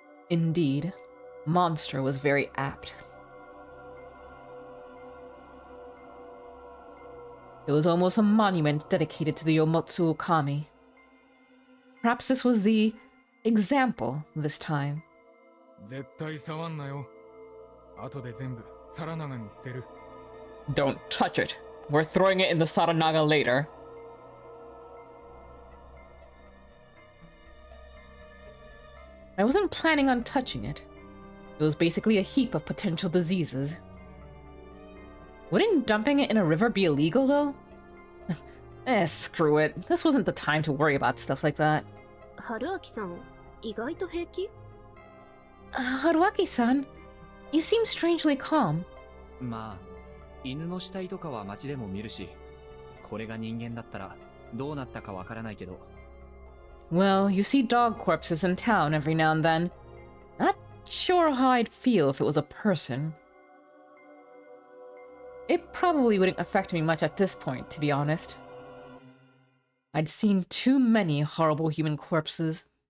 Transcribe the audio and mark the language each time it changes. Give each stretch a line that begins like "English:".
English: Indeed, monster was very apt. It was almost a monument dedicated to the Yomotsu Okami. Perhaps this was the example this time.
Japanese: 絶対触んなよ。後で全部皿長に捨てる。
English: Don't touch it. We're throwing it in the Saranaga later. I wasn't planning on touching it. It was basically a heap of potential diseases. Wouldn't dumping it in a river be illegal, though? Screw it. This wasn't the time to worry about stuff like that.
Japanese: 春明さん、意外と平気？
English: Haruaki-san, you seem strangely calm.
Japanese: まあ、犬の死体とかは街でも見るし、これが人間だったらどうなったかわからないけど。
English: Well, you see dog corpses in town every now and then. Not sure how I'd feel if it was a person. It probably wouldn't affect me much at this point, to be honest. I'd seen too many horrible human corpses.